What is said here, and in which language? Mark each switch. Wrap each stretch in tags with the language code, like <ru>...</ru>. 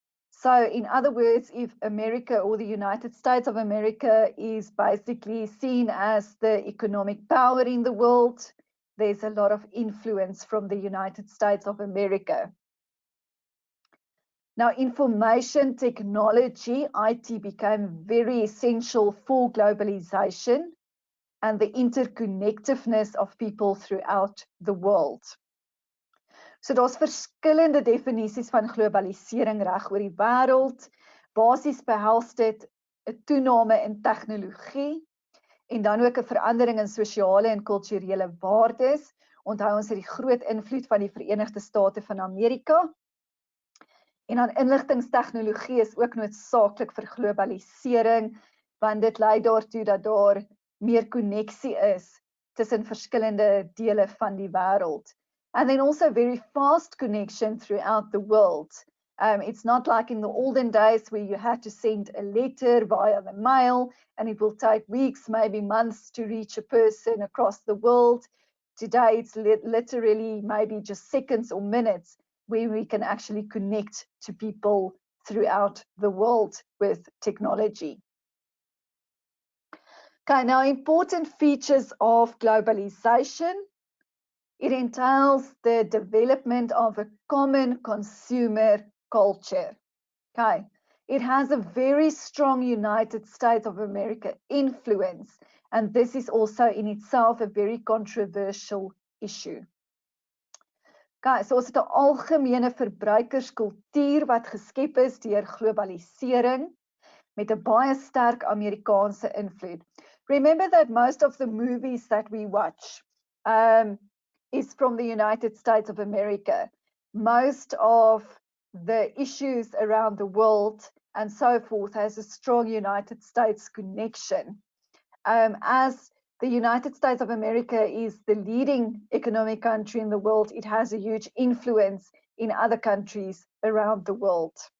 <en>So in other words, if America or the United States of America is basically seen as the economic power in the world, there's a lot of influence from the United States of America. Now, information technology, IT, became very essential for globalization and the interconnectiveness of people throughout the world.</en> <af>So daar's verskillende definisies van globalisering reg oor die wêreld. Basies behels dit 'n toename in tegnologie en dan ook 'n verandering in sosiale en kulturele waardes. Onthou ons het die groot invloed van die Verenigde State van Amerika. En dan inligtingstegnologie is ook noodsaaklik vir globalisering, want dit lei daartoe dat daar meer koneksie is tussen verskillende dele van die wêreld.</af> <en>And then also very fast connection throughout the world. It's not like in the olden days where you had to send a letter via the mail and it will take weeks, maybe months to reach a person across the world. Today it's literally maybe just seconds or minutes where we can actually connect to people throughout the world with technology. Okay, now important features of globalization. It entails the development of a common consumer culture. Okay, it has a very strong United States of America influence, and this is also in itself a very controversial issue.</en> <af>Okay, so ons het 'n algemene verbruikerskultuur wat geskep is deur globalisering met 'n baie sterk Amerikaanse invloed.</af> <en>Remember that most of the movies that we watch is from the United States of America. Most of the issues around the world and so forth has a strong United States connection. As the United States of America is the leading economic country in the world, it has a huge influence in other countries around the world.</en>